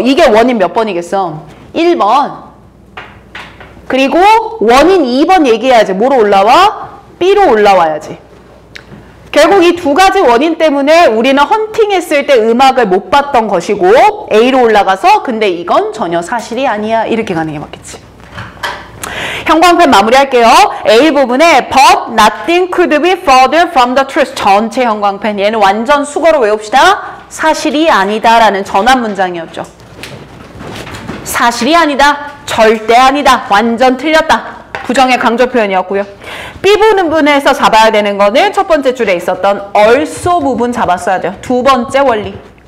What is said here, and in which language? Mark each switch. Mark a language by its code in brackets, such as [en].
[ko] 이게 원인 몇 번이겠어? 1번. 그리고 원인 2번 얘기해야지. 뭐로 올라와? B로 올라와야지. 결국 이 두 가지 원인 때문에 우리는 헌팅했을 때 음악을 못 봤던 것이고 A로 올라가서 근데 이건 전혀 사실이 아니야. 이렇게 가는 게 맞겠지. 형광펜 마무리할게요. A 부분에 [en] but nothing could be further from the truth. [ko] 전체 형광펜. 얘는 완전 수거로 외웁시다. 사실이 아니다 라는 전환 문장이었죠. 사실이 아니다. 절대 아니다. 완전 틀렸다. 부정의 강조 표현이었고요. B 부분에서 잡아야 되는 거는 첫 번째 줄에 있었던 also 부분 잡았어야 돼요. 두 번째 원리.